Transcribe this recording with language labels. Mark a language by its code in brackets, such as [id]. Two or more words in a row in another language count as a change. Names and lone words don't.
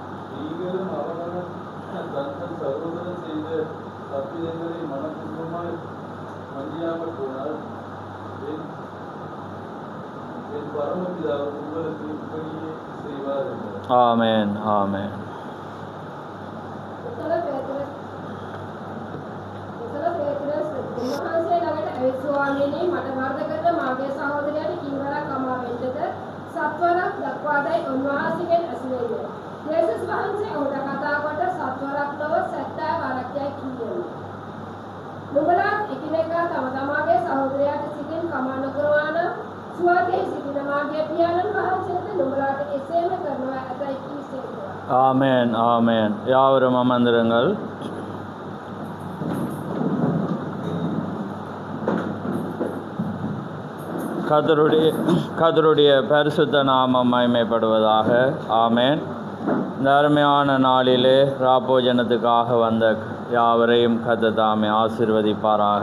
[ta] ஆமென் ஆமென் [si] ස්වාමීනි මට වරද කරන මාගේ සහෝදරයාට කීවරක් අමා වෙන්නද සත්වරක් දක්වාදයි උන්වහන්සේගෙන් ඇසුරේය. යේසුස් වහන්සේ ඔහුට කතා කොට සත්වරක් නොව 70 වරක් යයි කීවා. නුඹලා එකිනෙකා තම තමාගේ සහෝදරයාට සිතින් කමා නොකරවා නම් ස්වර්ගයේ සිටින මාගේ පියාණන් වහන්සේට නුඹලාට එසේම කරනවා ඇතයි කීසේක. [ta] ஆமென் ஆமென். யாவரும் அமர்ந்திருங்கள். கர்த்தருடைய பரிசுத்த நாமம் மகிமைப்படுவதாக. ஆமென். இந்த அருமையான நாளிலே ராப்போஜனத்துக்காக வந்த யாவரையும் கர்த்தர் தாமே ஆசீர்வதிப்பாராக.